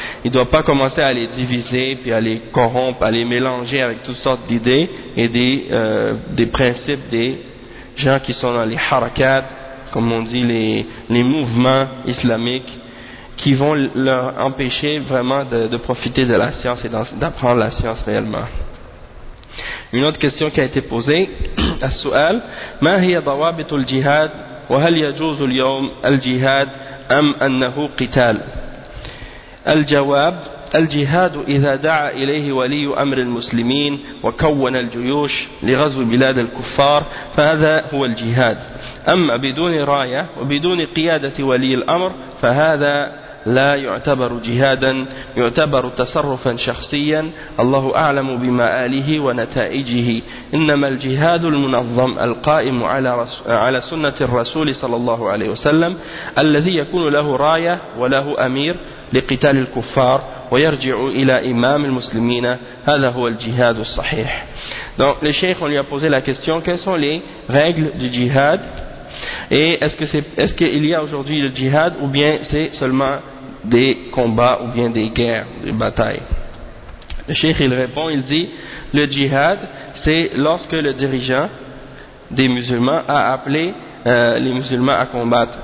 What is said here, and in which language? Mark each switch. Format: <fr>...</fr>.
<fr>Il ne doit pas commencer à les diviser, puis à les corrompre, à les mélanger avec toutes sortes d'idées et des principes des gens qui sont dans les harakat, comme on dit, les mouvements islamiques, qui vont leur empêcher vraiment de profiter de la science et d'apprendre la science réellement. Une autre question qui a été posée, à Su'al, «</fr> <ar>Ma hiya dawabitul jihad ?» وهل يجوز اليوم الجهاد أم أنه قتال؟ الجواب: الجهاد إذا دعا إليه ولي أمر المسلمين وكون الجيوش لغزو بلاد الكفار فهذا هو الجهاد، أما بدون راية وبدون قيادة ولي الأمر فهذا لا يعتبر جهادا، يعتبر تصرفا شخصيا، الله أعلم بمآله ونتائجه. إنما الجهاد المنظم القائم على سنة الرسول صلى الله عليه وسلم الذي يكون له راية وله أمير لقتال الكفار ويرجع إلى إمام المسلمين، هذا هو الجهاد الصحيح.</ar> <fr>Donc le cheikh lui a posé la question: quelles sont les règles du jihad? Et est-ce qu'il y a aujourd'hui le djihad ou bien c'est seulement des combats ou bien des guerres, des batailles? Le cheikh il répond, il dit le djihad c'est lorsque le dirigeant des musulmans a appelé les musulmans à combattre.</fr>